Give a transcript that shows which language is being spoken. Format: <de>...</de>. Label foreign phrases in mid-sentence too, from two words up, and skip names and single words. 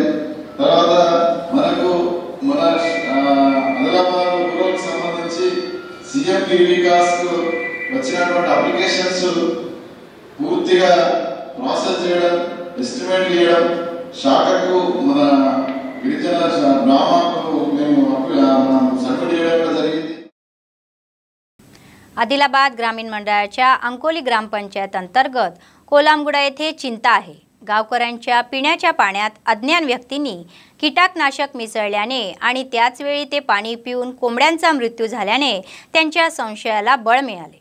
<te>తర్వాత మనకు మన ఆదిలాబాద్ రూరల్కి సంబంధించి CM వికాస్కు వచ్చినటువంటి అప్లికేషన్స్ పూర్తిగా ప్రాసెస్ చేయడం ఎస్టిమేట్ చేయడం, శాఖకు మన గిరిజన గ్రామాలకు మేము సబ్మిట్ చేయడం జరిగింది.</te> <mr>आदिलाबाद ग्रामीण मंडळाच्या अंकोली ग्रामपंचायत अंतर्गत कोलामगुडा येथे चिंता आहे. गावकऱ्यांच्या पिण्याच्या पाण्यात अज्ञान व्यक्तींनी कीटकनाशक मिसळल्याने आणि त्याच वेळी ते पाणी पिऊन कोंबड्यांचा मृत्यू झाल्याने त्यांच्या संशयाला बळ मिळाले.</mr>